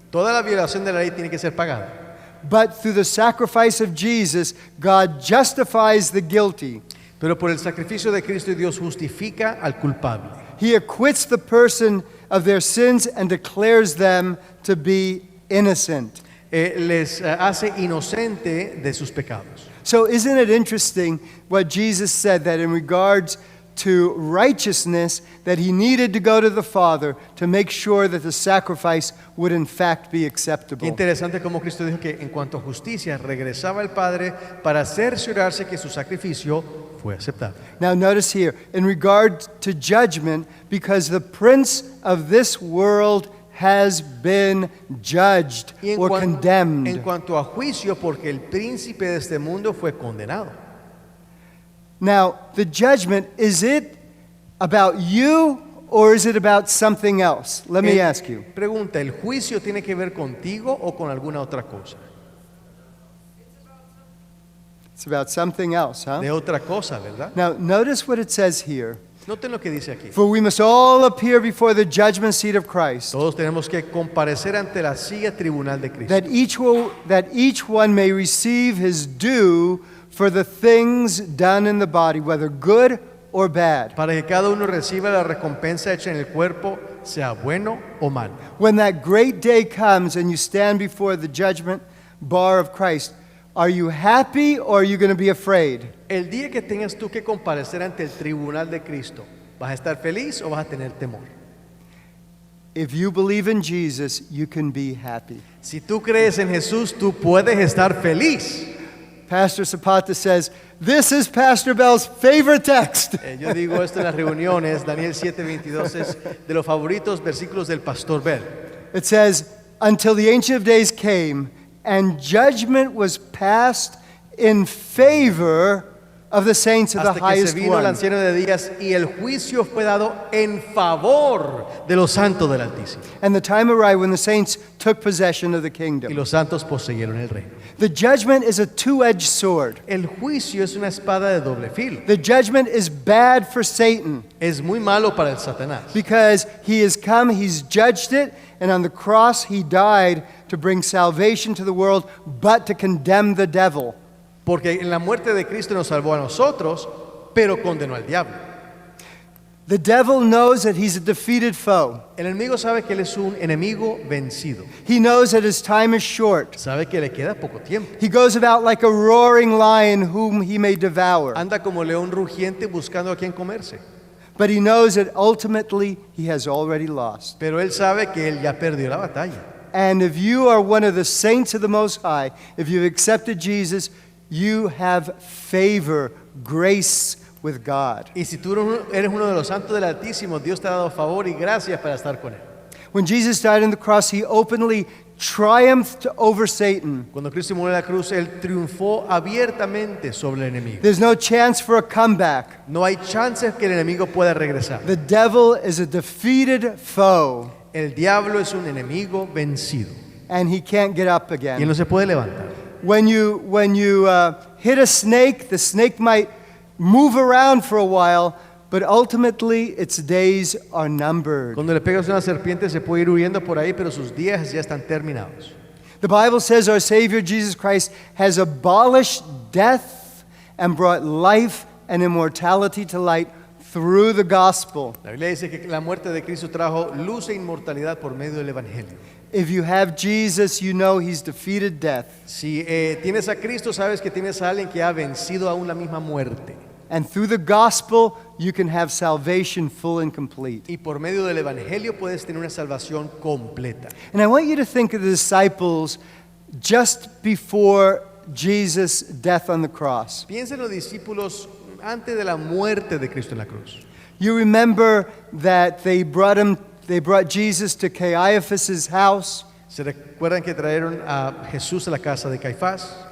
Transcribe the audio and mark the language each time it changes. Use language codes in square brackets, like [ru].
[es] Toda la violación de la ley tiene que ser pagada. [en] But through the sacrifice of Jesus, God justifies the guilty. [es] Pero por el sacrificio de Cristo Dios justifica al culpable. [en] He acquits the person of their sins and declares them to be innocent. [es] Les hace inocente de sus pecados. [en] So isn't it interesting what Jesus said, that in regards to righteousness, that He needed to go to the Father to make sure that the sacrifice would in fact be [es] Qué [en] acceptable. [es] interesante como Cristo dijo que en cuanto a justicia regresaba al Padre para cerciorarse que su sacrificio fue aceptable. [en] Now notice here, in regard to judgment, because the prince of this world has been judged [es] Y [en] or [es] en [en] condemned. [es] cuanto a juicio, porque el príncipe de este mundo fue condenado. [en] Now, the judgment, is it about you or is it about something else? Let me ask you. [es] Pregunta, ¿el juicio tiene que ver contigo o con alguna otra cosa? [en] It's about something else, huh? [es] De otra cosa, ¿verdad? [en] Now, notice what it says here. [es] Noten lo que dice aquí. [en] For we must all appear before the judgment seat of Christ, [es] Todos tenemos que comparecer ante la silla tribunal de Cristo. [en] that each one may receive his due for the things done in the body, whether good or bad. [es] Para que cada uno reciba la recompensa hecha en el cuerpo, sea bueno o malo. [en] When that great day comes and you stand before the judgment bar of Christ, are you happy or are you going to be afraid? [es] El día que tengas tú que comparecer ante el tribunal de Cristo, ¿vas a estar feliz o vas a tener temor? [en] If you believe in Jesus, you can be happy. [es] Si tú crees en Jesús, tú puedes estar feliz. [en] Pastor Zapata says, this is Pastor Bell's favorite text. [es] Yo digo esto en las reuniones, Daniel 7:22 es de los favoritos versículos del Pastor Bell. [en] It says, until the Ancient of Days came, and judgment was passed in favor of the saints of the [es] Hasta que se [en] highest [es] vino el [en] one. [es] anciano de días y el juicio fue dado en favor de los santos del Altísimo. [en] And the time arrived when the saints took possession of the [es] Y [en] kingdom. [es] los santos poseyeron el reino. [en] The judgment is a two-edged sword. [es] El juicio es una espada de doble filo. [en] The judgment is bad for Satan [es] Es muy malo para el Satanás. [en] because he has come, he's judged it, and on the cross he died to bring salvation to the world, but to condemn the devil. [es] Porque en la muerte de Cristo nos salvó a nosotros, pero condenó al diablo. [en] The devil knows that he's a defeated foe. [es] El enemigo sabe que él es un enemigo vencido. [en] He knows that his time is short. [es] Sabe que le queda poco tiempo. [en] He goes about like a roaring lion whom he may devour. [es] Anda como león rugiente buscando a quien comerse. [en] But he knows that ultimately he has already lost. [es] Pero él sabe que él ya perdió la batalla. [en] And if you are one of the saints of the Most High, if you've accepted Jesus, you have favor, grace with God. [es] Y si tú eres uno de los santos del Altísimo, Dios te ha dado favor y gracias para estar con Él. [en] When Jesus died on the cross, he openly triumphed over Satan. [es] Cuando Cristo murió en la cruz, Él triunfó abiertamente sobre el enemigo. [en] There's no chance for a comeback. [es] No hay chances que el enemigo pueda regresar. [en] The devil is a defeated foe, [es] El diablo es un enemigo vencido [en] and he can't get up [es] y él [en] again. [es] no se puede levantar. [en] When you hit a snake, the snake might move around for a while, but ultimately its days are numbered. [es] Cuando le pegas a una serpiente se puede ir huyendo por ahí, pero sus días ya están terminados. [en] The Bible says our Savior Jesus Christ has abolished death and brought life and immortality to light through the gospel. [es] La Biblia dice que la muerte de Cristo trajo luz e inmortalidad por medio del Evangelio. [en] If you have Jesus, you know he's defeated death. [es] Si tienes a Cristo, sabes que tienes a alguien que ha vencido aún la misma muerte. [en] And through the gospel, you can have salvation full and complete. [es] Y por medio del Evangelio puedes tener una salvación completa. [en] And I want you to think of the disciples just before Jesus' death on the cross. [es] Piensa en los discípulos antes de la muerte de Cristo en la cruz. [en] You remember that they brought Jesus to Caiaphas' house, [es] ¿Se recuerdan que trajeron a Jesús a la casa de Caifás?